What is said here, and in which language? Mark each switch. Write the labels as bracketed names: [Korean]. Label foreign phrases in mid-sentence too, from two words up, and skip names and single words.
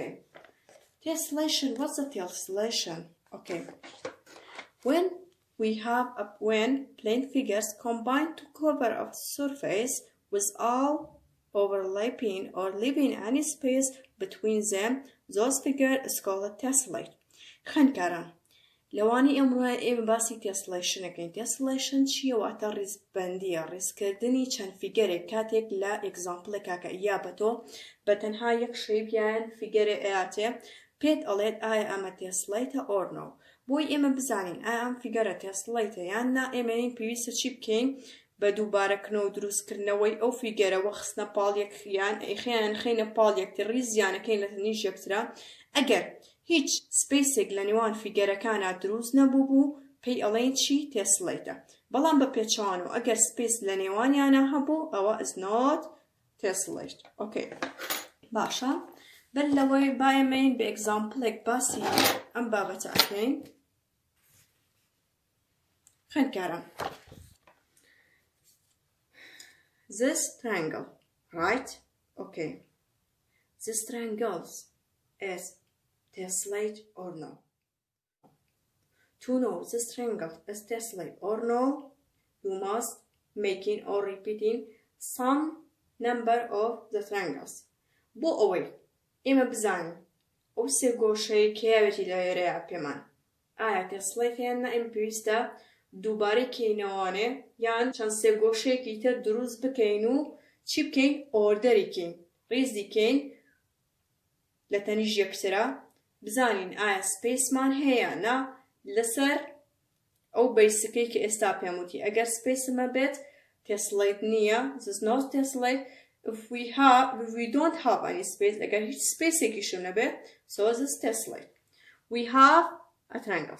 [English] Tessellation, what's the Tessellation? Okay. When plane figures combine to cover a surface with all overlapping or leaving any space between them, those figures is called tessellate. [Central Kurdish] خوێندکاران لەوانی ئێمە باسی تێسلەیشنەکەین. تێسلەیشن چییە؟ واتە ڕیزبەندیە، ڕیزکردنی چەند فیگەرێک کاتێک لە ئێگزامپڵێکا کە یا بە تۆ بە تەنها یەک شەیپ یان فیگەرێ ئەیاتێ پێت ئەڵێت ئایا ئەمە تێسلەیتە [English] or no. [Central Kurdish] بۆی ئێمە بزانین ئایا ئەم فیگەرە تێسلەیتە یان نا، ئێمەین پێویستە چی بکەین؟ بە دووبارەکردنەوە و دروستکردنەوەی ئەو فیگەرەوە خستنە پاڵێک یان خینە پاڵێکتر ڕیزیانەکەین لە تەنیش یەکترا. ئەگەر هیچ سپیسێک لە نێوان فیگەرەکانە دروست نەبوو پێی ئەڵێن چی؟ تێسلەیتە. بەڵام بە پێچەوانەوە ئەگەر سپیس لە نێوانیانە هەبوو ئەوە [English] is not tessellate. [Central Kurdish] اوکی باشە، بەر لەوەی با ئێمەین بە ئێگزامپڵێک باسی ئەم بابەتە ئەکەین. [English] خوێندکاران this triangle, right? Okay. This triangle is tessellate or no? To know this triangle is tessellate or no, you must making or repeating some number of the triangles. [Central Kurdish] بۆ ئەوەی ئێمە بزانین ئەو سێ گۆشەی کێوێتی لەوێرەیە پێمان ئایا تێسلەیت یان نا، ئێمە پێویستە دووبارەی کەینەوانێ یان چەند سێ گۆشەیەکی تر دروست بکەین و چی بکەین؟ ئۆردەری کەین، ڕیزی کەین لە تەنیش یەکترا، بزانین ئایا سپیسمان هەیە نا لەسەر ئەو بیسەکەی کە ئێستا پێم وتی. ئەگەر سپیسمە بێت تێسلەیت نییە، [English] this is not tessellate. If we don't have any space, [Central Kurdish] ئەگەر هیچ سپیسێکیشم نەبێت, [English] so this is tessellate. We have a triangles.